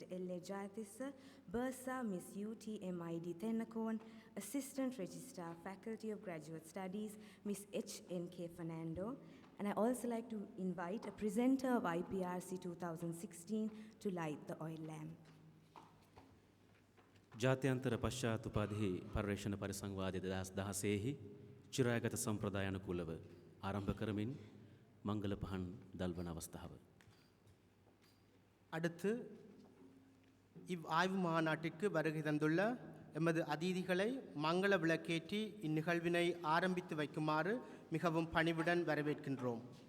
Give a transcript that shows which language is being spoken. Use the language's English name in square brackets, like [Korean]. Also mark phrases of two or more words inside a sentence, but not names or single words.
[English] L.A. Jayatissa, Bursa, Ms. U.T.M.I.D. Thennakoon, Assistant Registrar, Faculty of Graduate Studies, Ms. H.N.K. Fernando, and I also like to invite a presenter of IPRC 2016 to light the oil lamp. [Sinhala] ජාත්‍යන්තර පශ්චාත්තුපාදී පර්යේෂණ පරිසංවාදය 2016 චිරාගත සම්ප්‍රදායානුකූලව ආරම්භ කරමින් මංගල පහන දල්වන අවස්ථාව. [Tamil] அடுத்து ஆய்வு மாநாட்டிற்கு வருகை தந்துள்ள எமது அதிதிகளை மங்கள விளக்கேற்றி இந்நிகழ்வினை ஆரம்பித்து வைக்குமாறு மிகவும் பணிவுடன் வரவேற்கின்றோம்.